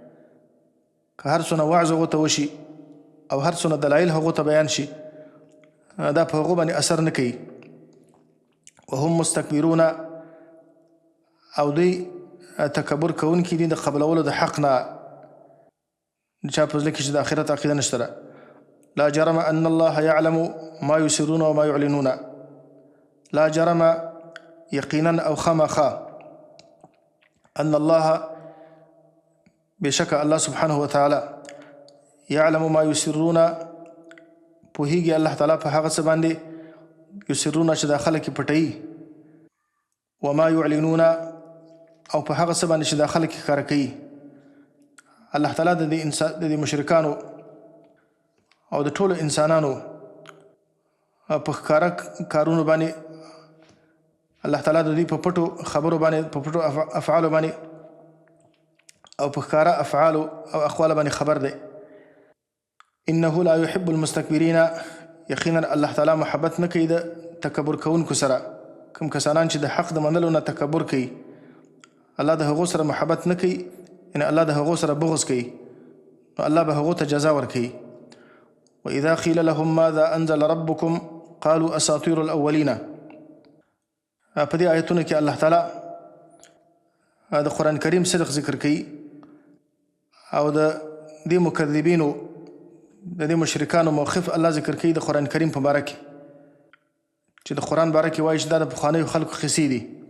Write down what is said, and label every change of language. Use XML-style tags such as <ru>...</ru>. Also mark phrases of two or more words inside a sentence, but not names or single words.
<ps>که هر څونه وعظ هغو ته وشي او هر څونه دلایل هغو ته بیان شي، دا په هغو باندې اثر نه کوي.</ps> <ar>وهم مستکبرون،</ar> <ps>او دوی تکبر کوونکي دي د قبلولو د حق نه، چا په زړه کې چې د آخرت عقیده نشته ده.</ps> <ar>لا جرم ان الله يعلم ما يسرون وما يعلنون، لا جرم</ar> <ps>یقینا او خامخا</ps> <ar>ان الله بشک الله سبحانه وتعالى يعلم ما يسرون،</ar> <ps>پوهیږي الله تعالی په هغه څه باندې یسرون چې دا خلک پټوي،</ps> <ar>وما يعلنون</ar> <ps>او په هغه څه باندې چې دا خلک ښکاره کوي. الله تعالی د مشرکانو او د ټولو انسانانو په ښکاره کارونو باندې الله تعالی د دوی په پټو خبرو باندې، په پټو افعالو باندې او په ښکاره افعالو او اقوالو باندې خبر دی.</ps> <ar>انه لا يحب المستكبرین،</ar> <ps>یقینا الله تعالی محبت نه کوي د تکبر کوونکو سره. کوم کسانان چې د حق د منلو نه تکبر کوي، الله د هغو سره محبت نه کوي، یعنی الله د هغو سره بغض کوي، نو الله به هغو ته جزا ورکوي.</ps> <ar>واذا قیل لهم ماذا انزل ربکم قالوا اساطیر الاولین.</ar> <ps>په دې آیتونو کې الله تعالی د قرآن کریم صدق ذکر کوي او د دې مکذبینو، د دې مشرکانو موقف الله ذکر کوي د قرآن کریم په باره کې، چې د قرآن باره کې وایي چې دا د پخوانیو خلکو قصې دي.</ps>